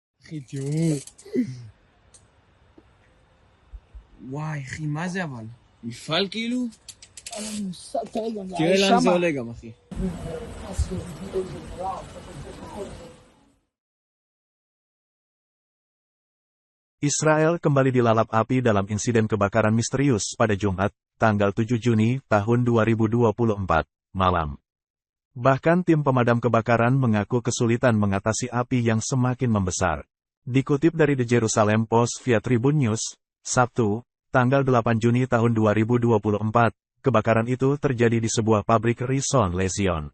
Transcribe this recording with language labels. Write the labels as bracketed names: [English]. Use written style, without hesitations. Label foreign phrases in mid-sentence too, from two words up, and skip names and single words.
[Hebrew] חיטיו. וואי, אחי, מה זה אבל? מפעל כאילו? תראה לאן זה עולה גם, אחי. [Indonesian] Israel kembali dilalap api dalam insiden kebakaran misterius pada Jumat, tanggal 7 Juni tahun 2024, malam. Bahkan tim pemadam kebakaran mengaku kesulitan mengatasi api yang semakin membesar. Dikutip dari The Jerusalem Post via Tribun News, Sabtu, tanggal 8 Juni tahun 2024, kebakaran itu terjadi di sebuah pabrik Rishon LeZion.